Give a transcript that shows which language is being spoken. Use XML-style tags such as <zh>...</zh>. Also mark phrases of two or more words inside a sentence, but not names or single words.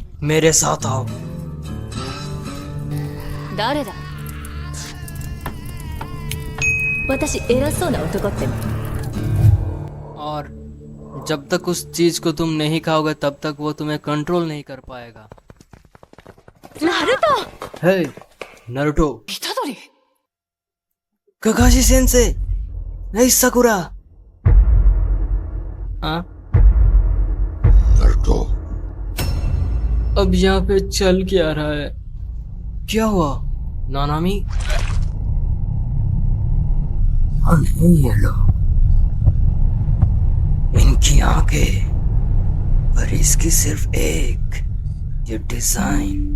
<hi>मेरे साथ आओ।</hi> <ja>誰だ。私偉そうな男っての。</ja> <hi>और जब तक उस चीज को तुम नहीं खाओगे तब तक वो तुम्हें कंट्रोल नहीं कर पाएगा। ナルト हे नारुतो। 虎杖 काकाशी सेंसे। नहीं साकुरा। हाँ? नारुतो, अब यहाँ पे चल क्या रहा है? क्या हुआ नानामी? नहीं ये लोग, इनकी आंखें पर इसकी सिर्फ एक, ये डिजाइन।</hi>